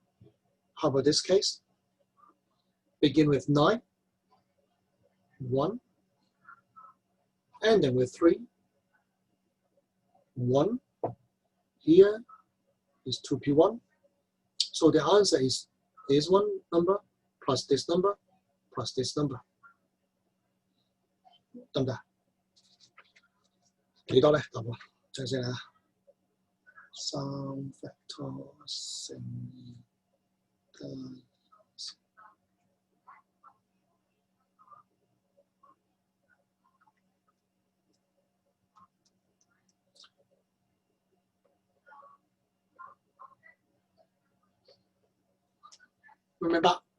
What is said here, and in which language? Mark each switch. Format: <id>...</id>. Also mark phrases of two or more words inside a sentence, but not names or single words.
<en>How about this case? Begin with 9, 1, ending with 3, 1. Here is 2p1. So the answer is this one number plus this number plus this number.</en> <yue>得唔得？幾多咧？答案睇先啊，3 factor 乘2加2。明唔明白？</yue>